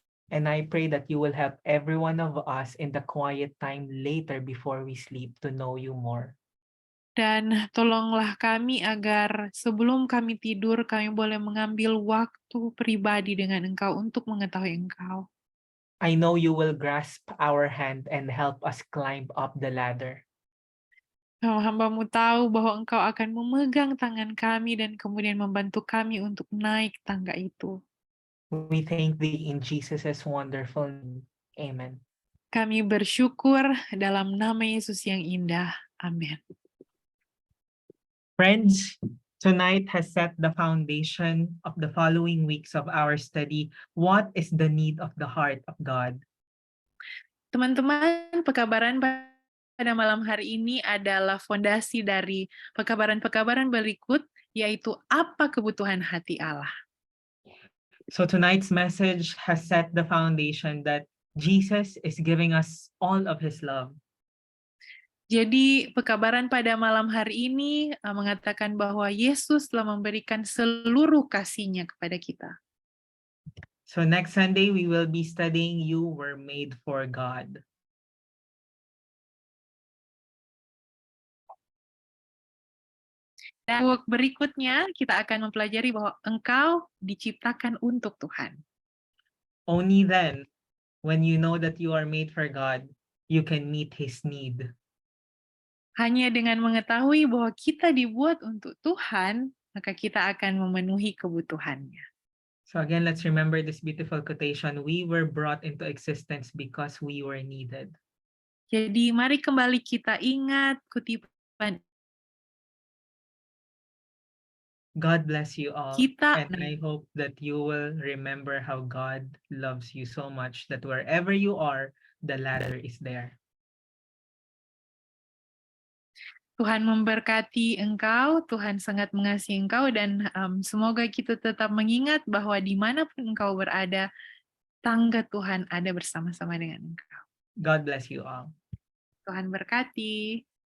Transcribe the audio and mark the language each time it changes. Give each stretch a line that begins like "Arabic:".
English: And I pray that you will help every one of us in the quiet time later before we sleep to know you more.
Indonesian: Dan tolonglah kami agar sebelum kami tidur, kami boleh mengambil waktu pribadi dengan Engkau untuk mengetahui Engkau.
English: I know you will grasp our hand and help us climb up the ladder.
Indonesian: Hamba-mu tahu bahwa Engkau akan memegang tangan kami dan kemudian membantu kami untuk naik tangga itu.
English: We thank thee in Jesus' wonderful name. Amen.
Indonesian: Kami bersyukur dalam nama Yesus yang indah. Amin.
English: Friends, tonight has set the foundation of the following weeks of our study. What is the need of the heart of God?
Indonesian: Teman-teman, pekabaran pada malam hari ini adalah fondasi dari pekabaran-pekabaran berikut, yaitu apa kebutuhan hati Allah.
English: So tonight's message has set the foundation that Jesus is giving us all of his love.
Indonesian: Jadi pekabaran pada malam hari ini mengatakan bahwa Yesus telah memberikan seluruh kasih-Nya kepada kita.
English: So next Sunday, we will be studying You Were Made for God.
Indonesian: Dan berikutnya kita akan mempelajari bahwa engkau diciptakan untuk Tuhan.
English: Only then, when you know that you are made for God, you can meet his need.
Indonesian: Hanya dengan mengetahui bahwa kita dibuat untuk Tuhan, maka kita akan memenuhi kebutuhannya.
English: So again, let's remember this beautiful quotation. We were brought into existence because we were needed.
Indonesian: Jadi mari kembali kita ingat kutipan
English: God bless you all.
Indonesian: kita.
English: And I hope that you will remember how God loves you so much that wherever you are, the ladder is there.
Indonesian: Tuhan memberkati engkau, Tuhan sangat mengasihi engkau, dan semoga kita tetap mengingat bahwa dimanapun engkau berada, tangga Tuhan ada bersama-sama dengan engkau.
English: God bless you all.
Indonesian: Tuhan berkati.